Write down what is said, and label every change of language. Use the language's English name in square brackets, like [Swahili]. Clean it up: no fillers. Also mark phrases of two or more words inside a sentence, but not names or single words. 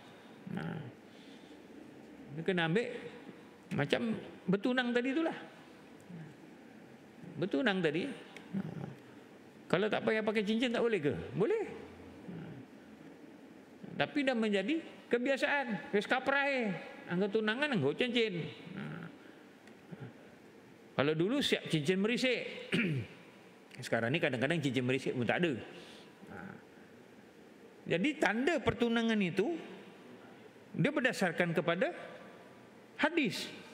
[Malay] Dia kena ambil macam bertunang tadi itulah. Bertunang tadi, kalau tak payah pakai cincin tak boleh ke? Boleh. Tapi dah menjadi kebiasaan. [Javanese] Wis kaprai, anggo tunangan anggo cincin. [Malay] Kalau dulu siap cincin merisik. Sekarang ni kadang-kadang cincin merisik pun tak ada. Jadi tanda pertunangan itu dia berdasarkan kepada hadis.